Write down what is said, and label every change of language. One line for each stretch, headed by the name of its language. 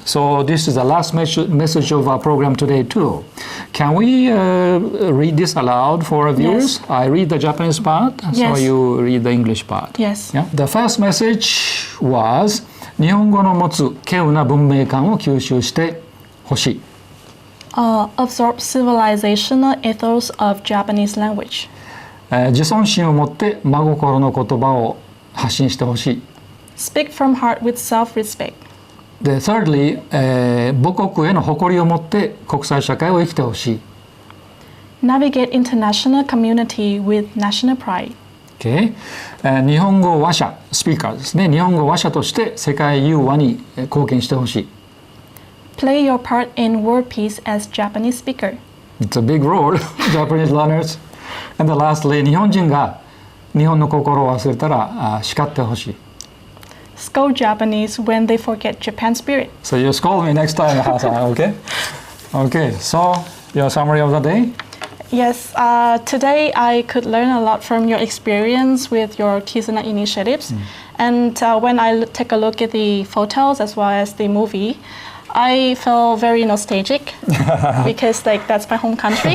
English: So this is the last message of our program today too. Can we read this aloud for our viewers? Yes. I read the Japanese part, yes. So you read the English part. Yes. Yeah? The first message was
Japanese: 日本語の持つ稀有な文明観を吸収してほしい。
English: Absorb civilizational ethos of Japanese language.
Japanese: 自尊心を持って真心の言葉を発信してほしい。
English: Speak from heart with self-respect. The thirdly,
Japanese: 母国への誇りを持って国際社会を生きてほしい。
English: Navigate international community with national pride. Okay.
Japanese: 日本語話者、スピーカーですね。日本語話者として世界融和に貢献してほしい。
English: Play your part in world peace as Japanese speaker. It's a big role, Japanese learners. And lastly,
Japanese: 日本人が日本の心を忘れたら叱ってほしい。
English: Scold Japanese when they forget JapanSpirit. So you scold me next time, Hasan, okay? Okay, so your summary of the day? Yes, today I could learn a lot from your experience with your Kizuna initiatives. And when I take a look at the photos as well as the movie, I feel very nostalgic because like that's my home country.